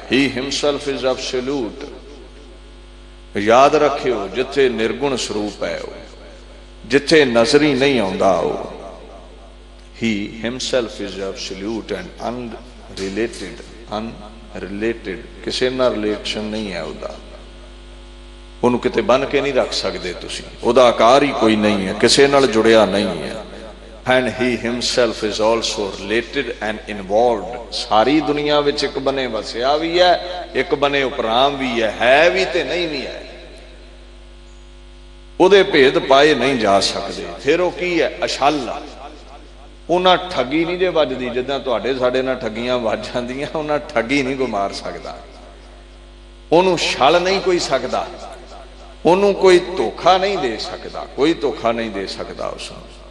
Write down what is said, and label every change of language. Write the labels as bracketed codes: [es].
[en] He himself is absolute. [pa] ਯਾਦ ਰੱਖਿਓ, ਜਿੱਥੇ ਨਿਰਗੁਣ ਸਰੂਪ ਹੈ, ਉਹ ਜਿੱਥੇ ਨਜ਼ਰੀ ਨਹੀਂ ਆਉਂਦਾ, ਉਹ [en] He himself is absolute and unrelated. [pa] ਅਨਰਿਲੇਟਿਡ, ਕਿਸੇ ਨਾਲ ਰਿਲੇਸ਼ਨ ਨਹੀਂ ਹੈ ਉਹਦਾ, ਉਹਨੂੰ ਕਿਤੇ ਬੰਨ ਕੇ ਨਹੀਂ ਰੱਖ ਸਕਦੇ ਤੁਸੀਂ, ਉਹਦਾ ਆਕਾਰ ਹੀ ਕੋਈ ਨਹੀਂ ਹੈ, ਕਿਸੇ ਨਾਲ ਜੁੜਿਆ ਨਹੀਂ ਹੈ। [en] And he himself is also related and involved। [pa] ਸਾਰੀ ਦੁਨੀਆ ਵਿੱਚ ਇੱਕ ਬਨੇ ਵਸਿਆ ਵੀ ਹੈ, ਇੱਕ ਬਨੇ ਉਪਰਾਮ ਵੀ ਹੈ ਵੀ ਤੇ ਨਹੀਂ ਵੀ ਹੈ। ਉਹਦੇ ਭੇਦ ਪਾਏ ਨਹੀਂ ਜਾ ਸਕਦੇ। ਫਿਰ ਉਹ ਕੀ ਹੈ? ਅਛਲ। ਉਹਨਾਂ ਠੱਗੀ ਨਹੀਂ ਜੇ ਵੱਜਦੀ, ਜਿੱਦਾਂ ਤੁਹਾਡੇ ਸਾਡੇ ਨਾਲ ਠੱਗੀਆਂ ਵੱਜ ਜਾਂਦੀਆਂ, ਉਹਨਾਂ ਠੱਗੀ ਨਹੀਂ ਕੋਈ ਮਾਰ ਸਕਦਾ, ਉਹਨੂੰ ਛਲ ਨਹੀਂ ਕੋਈ ਸਕਦਾ, ਉਹਨੂੰ ਕੋਈ ਧੋਖਾ ਨਹੀਂ ਦੇ ਸਕਦਾ, ਕੋਈ ਧੋਖਾ ਨਹੀਂ ਦੇ ਸਕਦਾ ਉਸ ਨੂੰ।